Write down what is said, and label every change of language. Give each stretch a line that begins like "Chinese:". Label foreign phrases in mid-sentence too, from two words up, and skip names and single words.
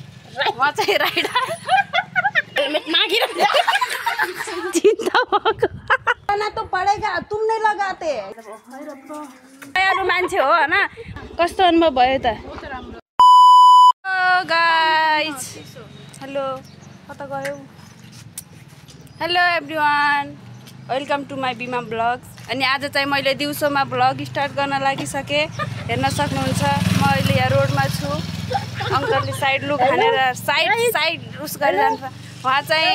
Nepali: म चाहिँ
English: rider helmet
Nepali: मागेर चिन्ता भएको
Hindi: ना तो पड़ेगा तुम नहीं लगाते
Nepali: दयालु मान्छे हो हैन कस्तो अनुभव भयो त गाइस हेलो कता गयौ
English: hello everyone welcome to my Bima blogs
Nepali: अनि आज चाहिँ मैले दिउँसोमा ब्लग स्टार्ट गर्न लागिसके हेर्न सक्नुहुन्छ म अहिले यहाँ रोडमा छु अंकलले
English: side look
Nepali: हानेर साइड उस गरिरहन्छ उहाँ चाहिँ